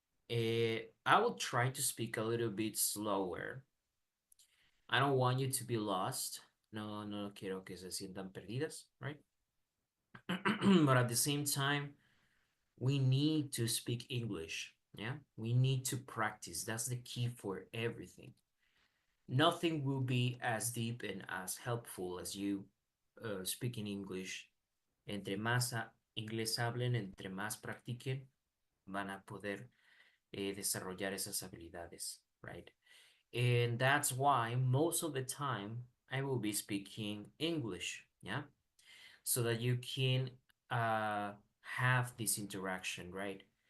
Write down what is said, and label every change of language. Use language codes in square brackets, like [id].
[en] I will try to speak a little bit slower. I don't want you to be lost. [es] No, no quiero que se sientan perdidas, right? [en] But at the same time, we need to speak English. Yeah, we need to practice. That's the key for everything. Nothing will be as deep and as helpful as you speaking English. [es] Entre más inglés hablen, entre más practiquen, van a poder desarrollar esas habilidades, right? [en] And that's why most of the time I will be speaking English, yeah, so that you can uh, have this interaction, right?